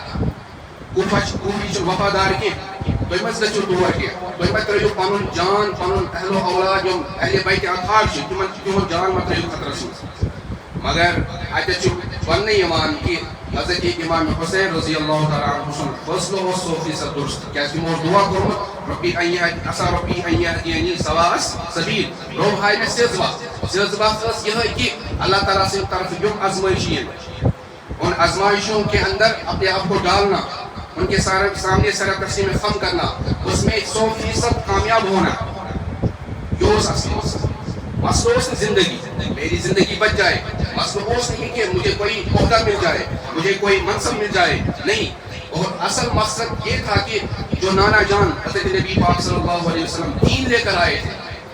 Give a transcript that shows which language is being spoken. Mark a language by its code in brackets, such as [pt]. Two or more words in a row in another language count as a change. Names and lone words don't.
[ks] کوفی چھ وفادار کی تم گژھو دور کی تم ترو پن جان پن اہل و اولاد یم اہل بیت اطہار تم جان مت ترو خطرس مز مگر اتھ ون کہ حضرت امام حسین [ar] رضی اللہ تعالیٰ عنہ [ks] سن فیصلہ 100% درست کیا تمو دعا کورمت [ar] ربی عسى ربی ان یہدینی سواء السبیل [ks] روح ہائے میں سزوا [ur] یہ کہ اللہ تعالیٰ سے طرف یم آزمائشیں ان آزمائشوں کے اندر اپنے آپ کو ڈالنا ان کے سامنے سر تسلیم خم کرنا اس میں 100% کامیاب ہونا یہ مسئلہ اس زندگی میری زندگی بچ جائے مسئلہ اس نہیں کہ مجھے کوئی عہدہ مل جائے مجھے کوئی منصب مل جائے نہیں اور اصل مقصد یہ تھا کہ جو نانا جان حضرت نبی پاک [ar] صلی اللہ علیہ وسلم [ur] دین لے کر آئے تھے